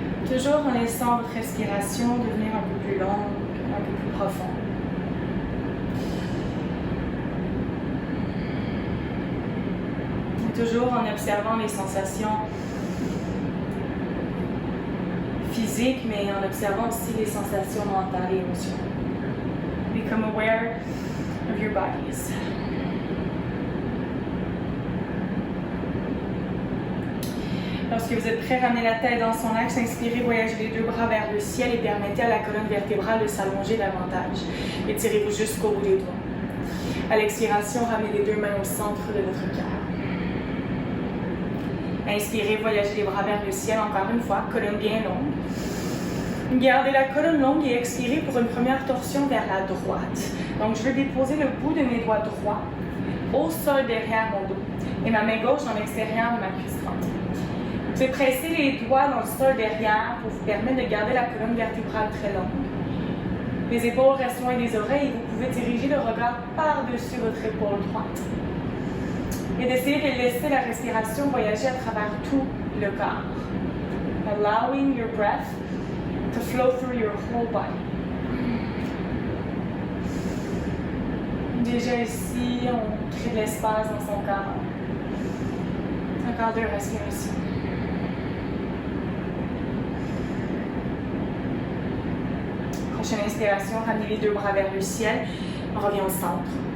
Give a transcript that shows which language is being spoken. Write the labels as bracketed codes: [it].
[fr] Toujours en laissant votre respiration devenir un peu plus longue, un peu plus profonde. Et toujours en observant les sensations physiques, mais en observant aussi les sensations mentales et émotionnelles. [en] Become aware of your bodies. [fr] Lorsque vous êtes prêt, ramenez la tête dans son axe, inspirez, voyagez les deux bras vers le ciel et permettez à la colonne vertébrale de s'allonger davantage. Étirez-vous jusqu'au bout des doigts. À l'expiration, ramenez les deux mains au centre de votre cœur. Inspirez, voyagez les bras vers le ciel encore une fois, colonne bien longue. Gardez la colonne longue et expirez pour une première torsion vers la droite. Donc, je vais déposer le bout de mes doigts droits au sol derrière mon dos et ma main gauche dans l'extérieur de ma cuisse droite. Vous pouvez presser les doigts dans le sol derrière pour vous permettre de garder la colonne vertébrale très longue. Les épaules restent loin des oreilles et vous pouvez diriger le regard par-dessus votre épaule droite. Et d'essayer de laisser la respiration voyager à travers tout le corps. [en] Allowing your breath to flow through your whole body. [fr] Déjà ici, on crée de l'espace dans son corps. Encore 2 respirations. Prochaine inspiration, ramenez les 2 bras vers le ciel. On revient au centre.